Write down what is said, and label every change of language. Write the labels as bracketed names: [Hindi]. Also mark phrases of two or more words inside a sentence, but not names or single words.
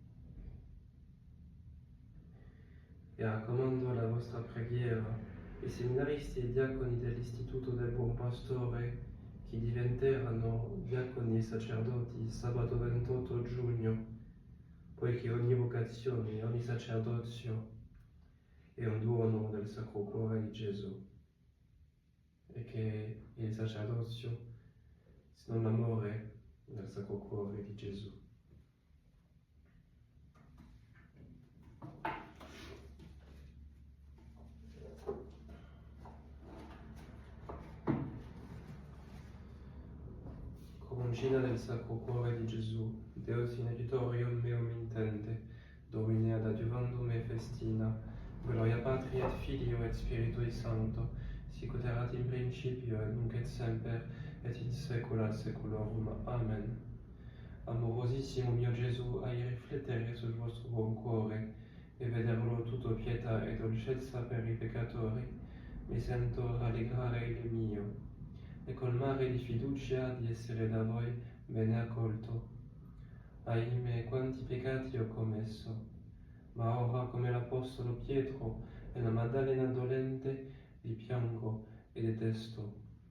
[Italian] E raccomando alla vostra preghiera i seminaristi e diaconi dell'Istituto del Buon Pastore che diventeranno diaconi e sacerdoti sabato 28 giugno, poiché ogni vocazione, ogni sacerdozio è un dono del Sacro Cuore di Gesù e che il sacerdozio sia l'amore del Sacro Cuore di Gesù. Coroncina del Sacro Cuore di Gesù, [Latin] Deus in editorium meum intende, Domine ad adjuvandum me festina, gloria Patri et Filio et Spiritui Sancto, sic ut erat in principio et nunc et semper et in saecula saeculorum. Amen. [Italian] Amorosissimo mio Gesù, ai riflettere sul vostro buon cuore e vederlo tutto pietà e dolcezza per i peccatori, mi sento rallegrare il mio e colmare di fiducia di essere da voi bene accolto. Ahimè, quanti peccati ho commesso, ma ora come l'Apostolo Pietro e la Maddalena dolente vi piango e detesto.